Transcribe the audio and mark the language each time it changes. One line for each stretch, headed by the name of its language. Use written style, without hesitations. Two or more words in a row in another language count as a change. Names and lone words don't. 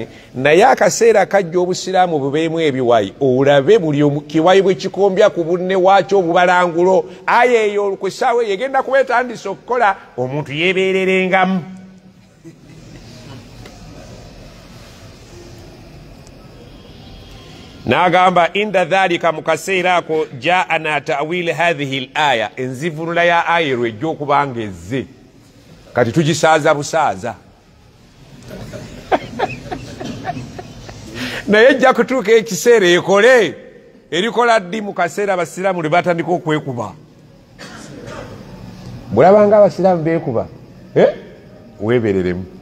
Ganda: Naye akaseera kajja obusiraamu bubeemu ebiwayi, olabe buli kiwayi bwe kikombya ku bunne waakyo obubalangulo. Aya eyo ku ssaawa eyo egenda kubeetandisa okukola, omuntu yeebeererengamu. N'agamba
Arabic: عند ذلك,
Ganda: mu kaseera ako
Arabic: جاء تأويل هذه الآية,
Ganda: enzivunula ya aya lwejja okubanga ezze. Kati tugisaaza busaaza. Naye ejja kutuuka ekiseera ekole, erikola ddi mu kaseera abasiraamu lwe batandika okwekuba. Bulabanga abasiraamu beekuba, weebereremu.